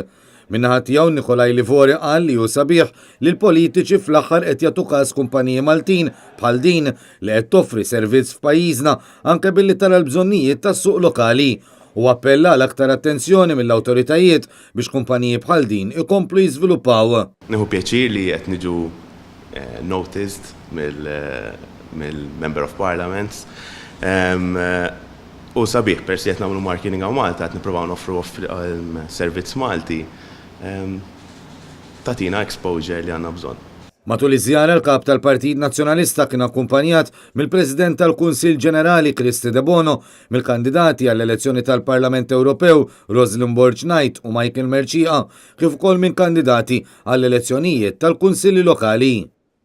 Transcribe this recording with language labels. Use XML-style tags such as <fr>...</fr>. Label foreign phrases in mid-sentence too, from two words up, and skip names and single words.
<mt>Min-naħa tiegħu Nikolaj Livori qal li hu sabiħ li l-politiċi fl-aħħar qed jagħtu każ kumpaniji Maltin bħal din li qed toffri servizz f'pajjiżna anke billi tara l-bżonnijiet tas-suq lokali u appella għal aktar attenzjoni mill-awtoritajiet biex kumpaniji bħal din ikomplu jiżviluppaw. Nieħu pjaċir li qed niġu noticed mill-</mt> <en>Member of Parliament.</en> <mt>U sabiħ, persi qed nagħmlu marketing għaw Malta, qed nippruvaw noffru servizz Malti. Tatina exposure li għandna bżonn. Matul iż-żjara l-kap tal-Partit Nazzjonalista kien akkumpanjat mill-President tal-Kunsill Ġenerali Kristi De Bono, mill-kandidati għall-elezzjoni tal-Parlament Ewropew Rosalind Borch-Knight u Michael Merċieqa, kif ukoll minn kandidati għall-elezzjonijiet tal-Kunsilli Lokali.</mt>